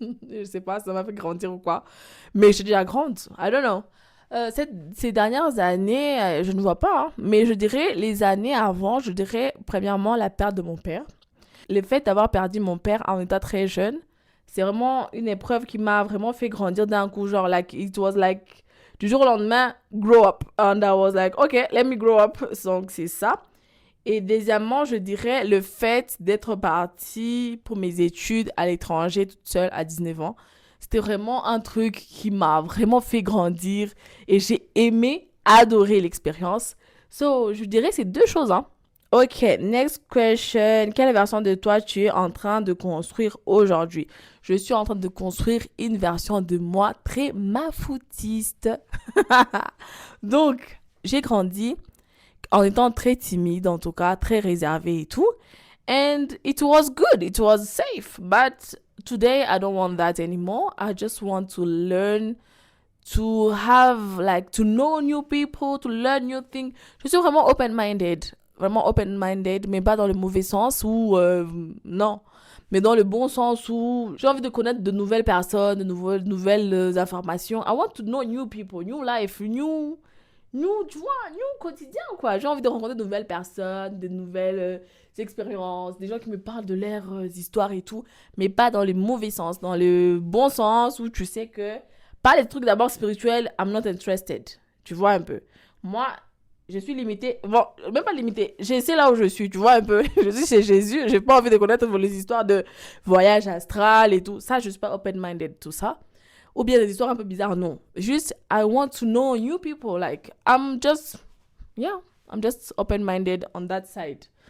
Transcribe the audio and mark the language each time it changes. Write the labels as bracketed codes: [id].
[fr] Je sais pas, ça m'a fait grandir ou quoi. Mais je suis déjà grande. [en] I don't know. [fr] Ces dernières années, je ne vois pas, hein, mais je dirais les années avant, je dirais premièrement la perte de mon père. le fait d'avoir perdu mon père en état très jeune, c'est vraiment une épreuve qui m'a vraiment fait grandir d'un coup. [en] Genre, like, it was like, [fr] du jour au lendemain, [en] grow up. And I was like, okay, let me grow up. [fr] Donc, c'est ça. Et deuxièmement, je dirais le fait d'être partie pour mes études à l'étranger toute seule à 19 ans. C'était vraiment un truc qui m'a vraiment fait grandir et j'ai aimé, adoré l'expérience. So, je dirais ces deux choses, hein. [en] Ok, next question. [fr] Quelle version de toi tu es en train de construire aujourd'hui? Je suis en train de construire une version de moi très mafoutiste. Donc, j'ai grandi en étant très timide, en tout cas, très réservée et tout. [en] And it was good, it was safe. But today, I don't want that anymore. I just want to learn, to have, like, to know new people, to learn new things. [fr] Je suis vraiment open-minded, mais pas dans le mauvais sens ou non. Mais dans le bon sens où j'ai envie de connaître de nouvelles personnes, de nouvelles informations. [en] I want to know new people, new life, [fr] tu vois, new quotidien, quoi. J'ai envie de rencontrer de nouvelles personnes, de nouvelles expériences, des gens qui me parlent de leurs histoires et tout, mais pas dans le mauvais sens, dans le bon sens où tu sais que, pas les trucs d'abord spirituels, [en] I'm not interested. [fr] Tu vois un peu. Moi, je suis limitée, bon, même pas limitée, je sais là où je suis, tu vois un peu. Je suis chez Jésus, j'ai pas envie de connaître les histoires de voyage astral et tout. Ça, je suis pas open-minded, tout ça. Ou bien des histoires un peu bizarres, non. [en] Juste, I want to know new people. Like, I'm just open-minded on that side.